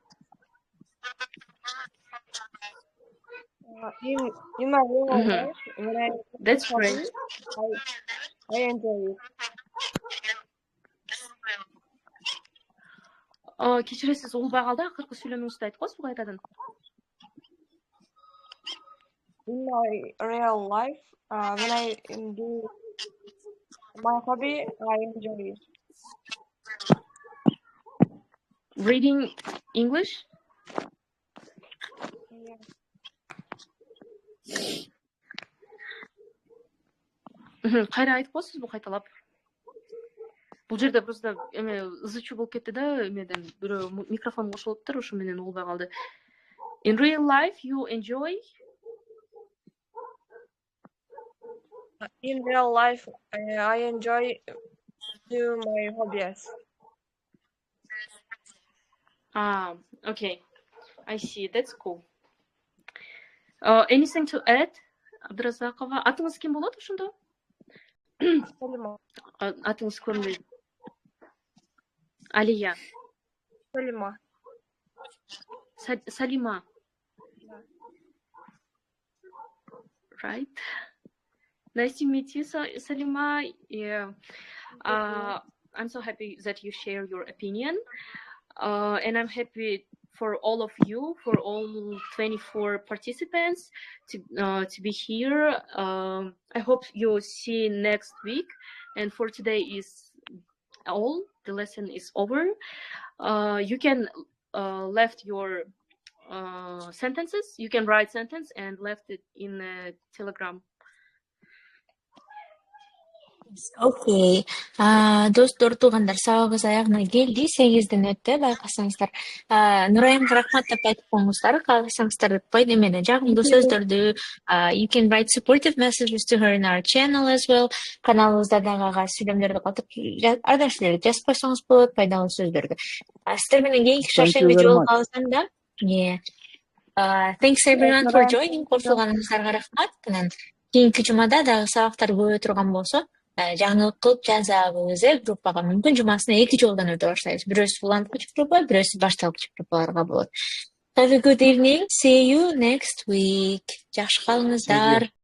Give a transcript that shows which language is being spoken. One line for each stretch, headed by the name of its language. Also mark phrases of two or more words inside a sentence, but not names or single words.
English: In my real life, when I That's great. I enjoy it.
Kyrgyz: Кечиресиз, улбай калды, акыркы сүйлөмүңүздү айтып коесузбу кайтадан?
English: in my real life, when I do my hobby, I enjoy it. Reading English? Yeah.
Kyrgyz: Кайра айтып коесузбу кайталап? Бул жерде просто ызычуу болуп кетти да, эмеден бирөө микрофон кошулуптур, ошо менен угулбай калды.
English: In real life, you enjoy? In real life, I enjoy do my hobbies. Okay. I see. That's cool. Anything to add?
Kyrgyz: Абдыразакова. Атыңыз ким болот ошондо? Салима. Атыңыз көрүнбөйт. Алия. Салима. Салима.
English: Right. Nice to meet you, Salima. Yeah. I'm so happy that you share your opinion. And I'm happy for all of you, for all 24 participants to be here. I hope you'll see next week. And for today is all. The lesson is over. You can left your sentences. You can write sentence and left it in Telegram.
Kyrgyz: Окей. Достор, туугандар, сабагыбыз аягына келди. 8ден өттү, байкасаңыздар. Нурайымга рахмат деп айтып коюңуздар. Кааласаңыздар эмени жагымдуу сөздөрдү.
English: You can write supportive messages to her in our channel as well.
Kyrgyz: Каналыбызда дагы ага сүйлөмдөрдү катып ар нерселерди жазып койсоңуз болот, пайдалуу сөздөрдү. Сиздер менен кийинки шаршемби жолугабыздан да.
English: Thanks everyone for joining.
Kyrgyz: Кошулганыңыздарга рахмат. Кийинки жумада дагы сабактар көбөйө турган болсо, жаңылык кылып жазабыз, группага. Мүмкүн жумасына 2 жолдон өтө баштайбыз. Бирөөсү уланткыч группа, бирөөсү башталгыч группаларга болот.
English: Have a good evening. See you next week.
Kyrgyz: Жакшы калыңыздар.